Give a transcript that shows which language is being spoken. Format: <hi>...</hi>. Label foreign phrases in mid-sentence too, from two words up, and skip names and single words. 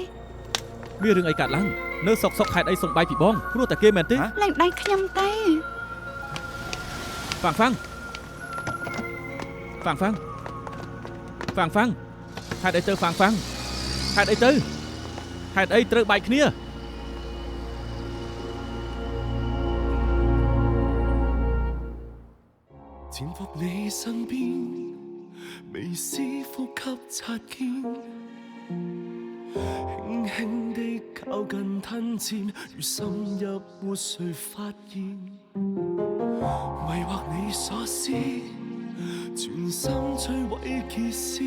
<km>មានរឿងអីកើតឡើងនៅសុកហេតុអីសុំបាយពីបងព្រោះតែគេមែនទេ លែងដៃខ្ញុំទេ ហ្វាំងហេតុអីទៅហ្វាំងហេតុអីត្រូវបែកគ្នា</km> <zh>潛伏你身邊，微絲呼吸擦肩，輕輕地靠近吞佔，如深入活誰發現，迷惑你所思，全心摧毀結絲，</zh>